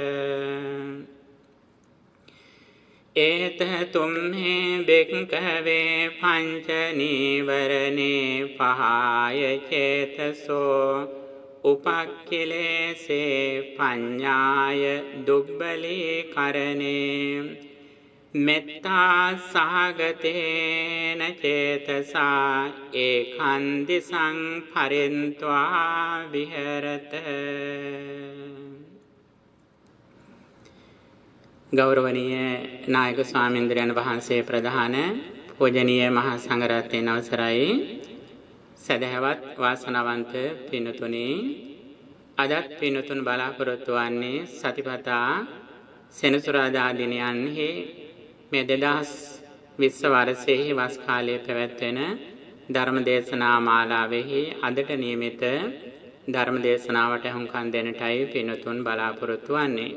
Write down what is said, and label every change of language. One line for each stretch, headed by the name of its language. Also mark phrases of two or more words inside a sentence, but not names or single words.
Pali: ඒත තුම්හේ භික්ඛවේ පංච නීවරණේ පහය චේතසෝ උපක්ඛිලේසේ පඤ්ඤාය දුබ්බලී කරණේ මෙත්තා සහගතේන චේතසා ඒකන්දිසං පරින්त्वा විහෙරත.
Sinhala: ගෞරවනීය නායක ස්වාමීන්ද්‍රයන් වහන්සේ ප්‍රධාන පූජනීය මහා සංඝරත්නයන් අවසරයි සදහවත් වාසනාවන්ත පින්තුනි, අදත් පින්තුන් බලාපොරොත්තු වන්නේ සතිපතා සෙනසුරාදා දිනයන්හි මේ 2020 වර්ෂයේ වස් කාලයේ පැවැත්වෙන ධර්ම දේශනා මාලාවෙහි අදට නියමිත ධර්ම දේශනාවට හුම්කන් දෙන්නටයි පින්තුන් බලාපොරොත්තු වන්නේ.